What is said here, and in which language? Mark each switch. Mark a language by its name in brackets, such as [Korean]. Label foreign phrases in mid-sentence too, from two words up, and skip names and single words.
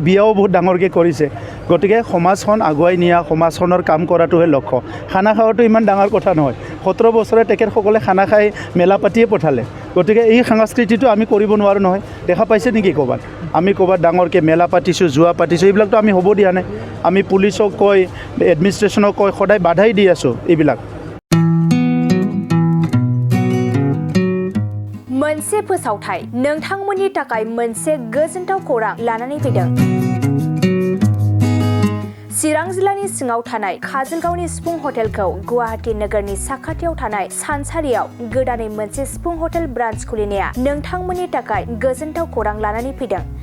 [Assamese] বিয়াও বহুত ডাঙৰকৈ কৰিছে গতিকে সমাজখন আগুৱাই নিয়া সমাজখনৰ কাম কৰাটোহে লক্ষ্য খানা খোৱাটো ইমান ডাঙৰ কথা নহয় 17 বছৰে তেখেতসকলে খানা খাই মেলা পাতিয়ে পঠালে গতিকে এই সংস্কৃতিটো আমি কৰিব নোৱাৰোঁ নহয় দেখা পাইছে নেকি ক'ৰবাত আমি ক'ৰবাত ডাঙৰকৈ মেলা পাতিছোঁ জুৱা পাতিছোঁ এইবিলাকতো আমি হ'ব দিয়া নাই আমি পুলিচক কয় এডমিনিষ্ট্ৰেশ্যনক কয় সদায় বাধাই দি আছোঁ এইবিলাক [Bodo] मोनसे फोसावथाय नोंथांमोननि थाखाय मोनसे गोजोनथाव खौरां लानानै फैदों चिरां जिल्लानि सिङाव थानाय काजलगावनि सिफुं हटेलखौ गुवाहाटी नोगोरनि साखाथियाव थानाय सानसारियाव गोदानै मोनसे सिफुं हटेल ब्रान्च खुलिनाया नोंथांमोननि थाखाय गोजोनथाव खौरां लानानै फैदों